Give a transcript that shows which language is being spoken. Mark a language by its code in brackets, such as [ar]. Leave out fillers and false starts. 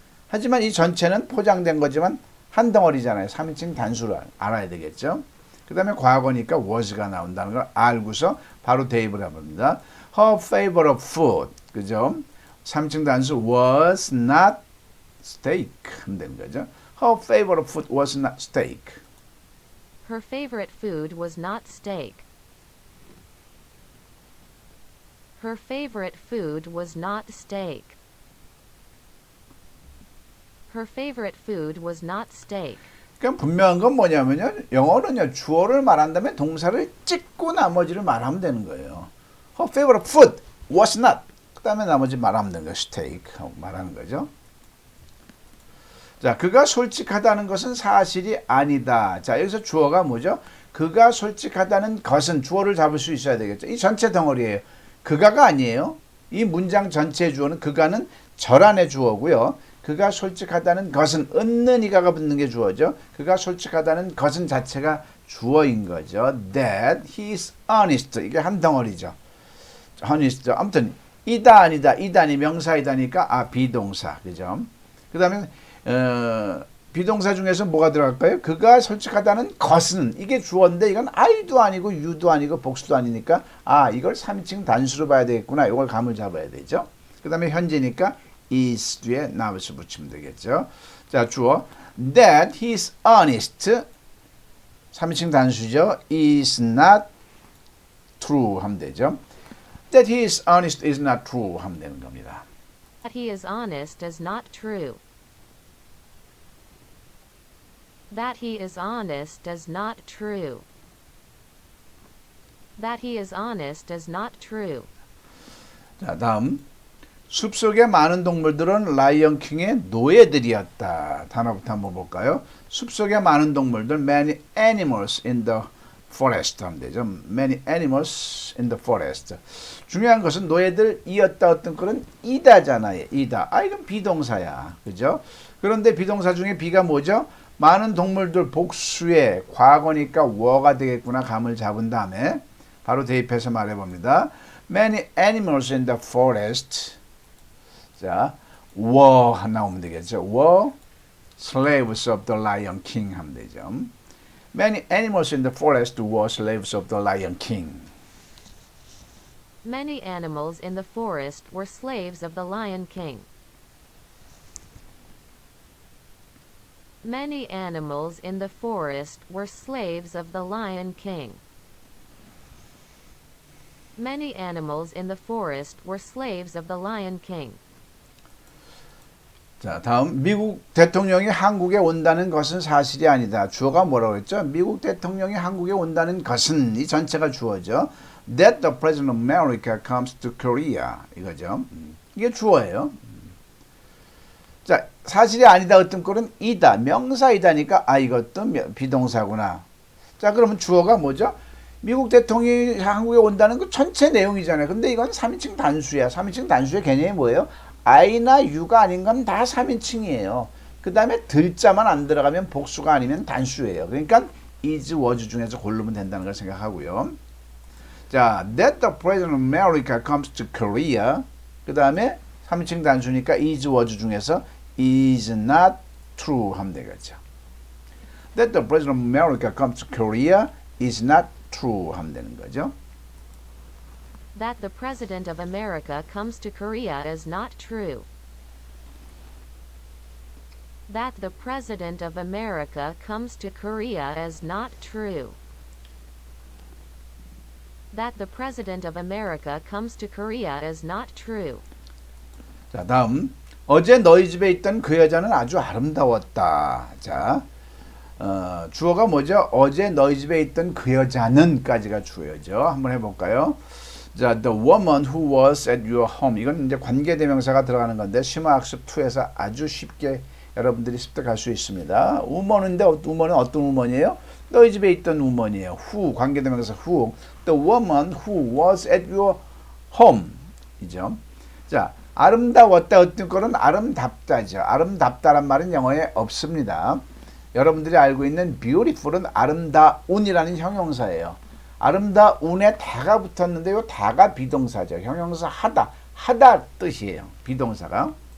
[ko] 하지만 이 전체는 포장된 거지만 한 덩어리잖아요. 3인칭 단수를 알아야 되겠죠. 그 다음에 과거니까 was가 나온다는 걸 알고서 바로 대입을 해봅니다. [en] Her favorite food. [ko] 그죠? 3인칭 단수 [en] was not steak [ko] 하면 되는 거죠. [en] Her favorite food was not steak. Her favorite food was not steak. Her favorite food was not steak. Her favorite food was not steak. [ko] 그러니까 분명한 건 뭐냐면요. 영어는요. 주어를 말한 다음에 동사를 찍고 나머지를 말하면 되는 거예요. [en] Her favorite food was not. [ko] 그 다음에 나머지 말하면 되는 거예요. steak 하고 말하는 거죠. 자, 그가 솔직하다는 것은 사실이 아니다. 자, 여기서 주어가 뭐죠? 그가 솔직하다는 것은 주어를 잡을 수 있어야 되겠죠. 이 전체 덩어리예요. 그가가 아니에요. 이 문장 전체의 주어는 그가는 절안의 주어고요. 그가 솔직하다는 것은 은는 이가가 붙는 게 주어죠. 그가 솔직하다는 것은 자체가 주어인 거죠. [en] That he is honest. [ko] 이게 한 덩어리죠. [en] honest. [ko] 아무튼 이다 아니다. 이다니 명사이다니까 비동사. 그죠? 그 다음에 비동사 중에서 뭐가 들어갈까요? 그가 솔직하다는 것은 이게 주어인데 이건 I도 아니고 U도 아니고 복수도 아니니까 이걸 3인칭 단수로 봐야 되겠구나. 이걸 감을 잡아야 되죠. 그 다음에 현재니까 is 뒤에 not을 붙이면 되겠죠. 자, 주어 [en] that he is honest [ko] 3인칭 단수죠. [en] is not true [ko] 하면 되죠. [en] that he is honest is not true [ko] 하면 되는 겁니다. [en] That he is honest is not true. That he is honest is not true. That he is honest is not true. [ko] 자, 다음. 숲속에 많은 동물들은 라이언 킹의 노예들이었다. 단어부터 한번 볼까요? 숲속에 많은 동물들, [en] many animals in the forest [ko] 하면 되죠. [en] many animals in the forest. [ko] 중요한 것은 노예들이었다 어떤 꼴은 이다잖아요. 이다. 이건 비동사야. 그죠? 그런데 비동사 중에 비가 뭐죠? 많은 동물들 복수의 과거니까 were가 되겠구나. 감을 잡은 다음에 바로 대입해서 말해봅니다. [en] Many animals in the forest. [ko] 자, were 나오면 되겠죠. [en] were slaves of the Lion King [ko] 하면 되죠. [en] Many animals in the forest were slaves of the Lion King. Many animals in the forest were slaves of the Lion King. Many animals in the forest were slaves of the Lion King. Many animals in the forest were slaves of the Lion King. [ko] 자, 다음 미국 대통령이 한국에 온다는 것은 사실이 아니다. 주어가 뭐라고 했죠? 미국 대통령이 한국에 온다는 것은 이 전체가 주어죠. [en] that the President of America comes to Korea. [ko] 이거죠. 이게 주어예요. 자, 사실이 아니다 어떤 꼴은 이다. 명사이다니까 이것도 비동사구나. 자, 그러면 주어가 뭐죠? 미국 대통령이 한국에 온다는 그 전체 내용이잖아요. 근데 이건 3인칭 단수야. 3인칭 단수의 개념이 뭐예요? I나 U가 아닌 건 다 3인칭이에요. 그 다음에 들자만 안 들어가면 복수가 아니면 단수예요. 그러니까 is, was 중에서 고르면 된다는 걸 생각하고요. [en] 자, that the President of America comes to Korea. [ko] 그 다음에 3인칭 단수니까 is, was 중에서 [en] is not true [ko] 하면 되겠죠. [en] That the President of America comes to Korea is not true [ko] 하면 되는 거죠. [en] That the President of America comes to Korea is not true. That the President of America comes to Korea is not true. That the President of America comes to Korea is not true. [ko] 자, 다음. 어제 너희 집에 있던 그 여자는 아주 아름다웠다. 자, 주어가 뭐죠? 어제 너희 집에 있던 그 여자는까지가 주어죠. 한번 해볼까요? [en] 자, the woman who was at your home. [ko] 이건 이제 관계대명사가 들어가는 건데 심화학습 2에서 아주 쉽게 여러분들이 습득할 수 있습니다. woman인데 woman은 어떤 woman이에요? 너희 집에 있던 woman이에요. [en] who 관계대명사 who. The woman who was at your home. [ko] 이죠. 자, 아름다웠다 어떤 거는 아름답다죠. 아름답다란 말은 영어에 없습니다. 여러분들이 알고 있는 beautiful은 아름다운이라는 형용사예요. 아름다운에 다가 붙었는데 요 다가 비동사죠. 형용사 하다 뜻이에요. 비동사가.